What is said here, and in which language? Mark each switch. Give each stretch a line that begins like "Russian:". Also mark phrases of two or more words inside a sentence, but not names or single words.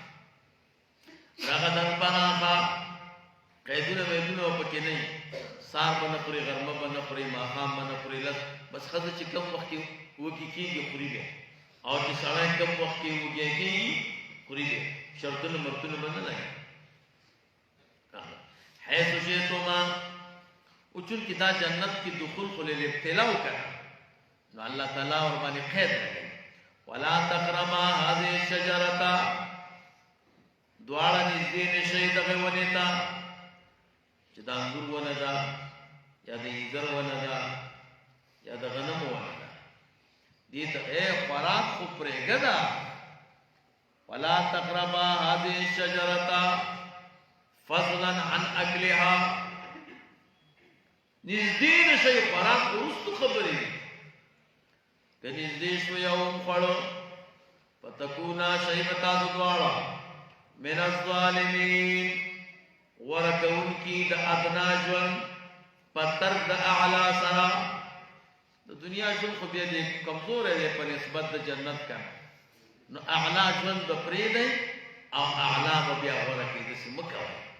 Pashto: رغدا پراخه قیدونه ویدونه پکې نه وي سار به نه خوري غرمه به نه خوري ماښام به نه خوري لس بس ښځه چې کم وخت کې وږي کېږي خوري دی او چې سړی کم وخت کې وږی کېږي خوري دی شرطونه مرطونه به نه لګي
Arabic: حیث شئتما
Pashto: او چونکې دا جنت کې دخول خو للابتلا وکړه نو الله تعالی ورباندې قید لګوي
Arabic: ولا تقربا هذه الشجرة
Pashto: دواړه نږدې نشئ دغې ونې ته چې د انګور ونه ده یا د انځر ونه ده یا د غنمو ونه ده دې ته خوراک خو پرېږده
Arabic: ولا تقربا هذه الشجرة فضلا عن اکلها
Pashto: نږدې نشئ خوراک وروستو خبرې که نږدې شوې او وخوړو فتکونا شئ به تاسو دواړه
Arabic: من الظالمین
Pashto: ورکوونکي د ادنا ژوند په ترک د اعلی سره د دنیا ژوند خو بیا دې کمزوری دی په نسبت د جنت که نو اعلی ژوند به پرېږدئ او اعلی به بیا غوره کړئ داسې مه کوئ